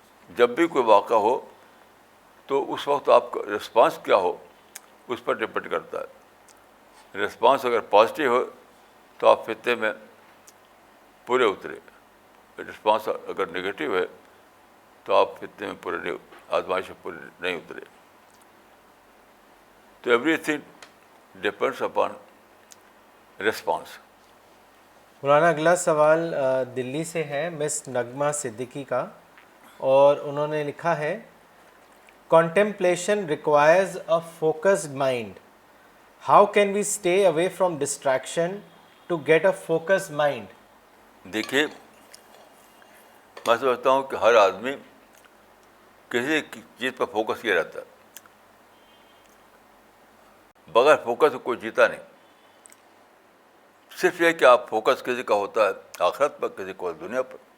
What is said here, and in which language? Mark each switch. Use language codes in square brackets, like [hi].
[ur] جب بھی کوئی واقعہ ہو تو اس وقت آپ کا رسپانس کیا ہو اس پر ڈپینڈ کرتا ہے۔ رسپانس اگر پازیٹیو ہو تو آپ فتنے میں پورے اترے، رسپانس اگر نگیٹو ہے تو آپ فتنے میں پورے نہیں، آزمائش میں پورے نہیں اترے۔ تو [en] Everything depends upon response. [ur] مولانا اگلا سوال دلی سے ہے مس نغمہ صدیقی کا، اور انہوں نے لکھا ہے [en] Contemplation requires a focused mind. How can we stay away from distraction to get a focused mind? [ur] دیکھیے، میں سمجھتا ہوں کہ ہر آدمی کسی چیز پر فوکس کیا رہتا ہے، بغیر فوکس کوئی جیتا نہیں۔ صرف یہ کہ آپ فوکس کسی کا ہوتا ہے آخرت پر، کسی کو دنیا پر۔